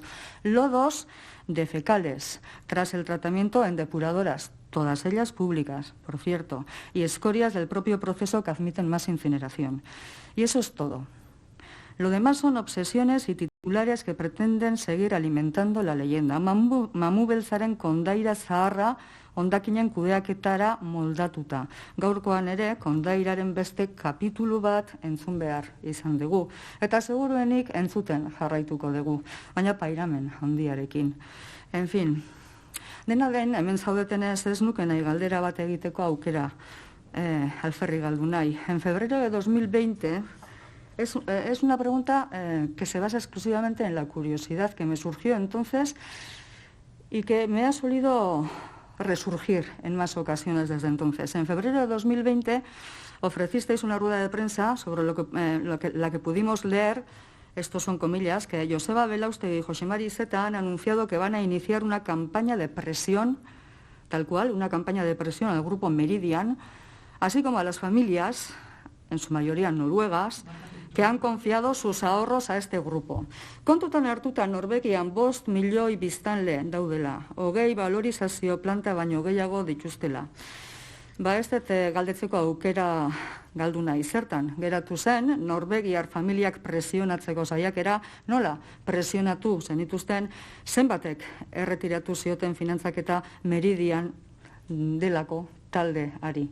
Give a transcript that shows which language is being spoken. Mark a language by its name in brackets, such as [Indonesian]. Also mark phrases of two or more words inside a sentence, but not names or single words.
[Spanish] Lodos de fecales, tras el tratamiento en depuradoras, todas ellas públicas, por cierto, y escorias del propio proceso que admiten más incineración. Y eso es todo. Lo demás son obsesiones y titulares que pretenden seguir alimentando la leyenda. [Basque] Mamu beltzaren kondaira zaharra hondakinen kudeaketara moldatuta. Gaurkoan ere, kondairaren beste kapitulu bat entzun behar izan dugu. Eta seguruenik entzuten jarraituko dugu, baina pairamen handiarekin. [Spanish] En fin, [Basque] dena den, hemen zaudetenez ez nuke nahi galdera bat egiteko aukera alferri galdu nahi. [Spanish] En febrero de 2020, es una pregunta que se basa exclusivamente en la curiosidad que me surgió entonces y que me ha solido resurgir en más ocasiones desde entonces. En febrero de 2020 ofrecisteis una rueda de prensa sobre la que pudimos leer, estos son comillas, que Joseba Belaustegi y José Mari Iceta han anunciado que van a iniciar una campaña de presión, tal cual, una campaña de presión al grupo Meridian, así como a las familias, en su mayoría noruegas, que han confiado sus ahorros a este grupo. [Basque] Kontutan hartuta Norvegian 5 milioi biztanle daudela, 20 valorizazio planta baino gehiago dituztela. Ez dut galdetzeko aukera galdu nahi zertan. Geratu zen, Norvegiar familiak presionatzeko saiakera, nola presionatu zenituzten zenbatek erretiratu zioten finantzaketa Meridian delako taldeari.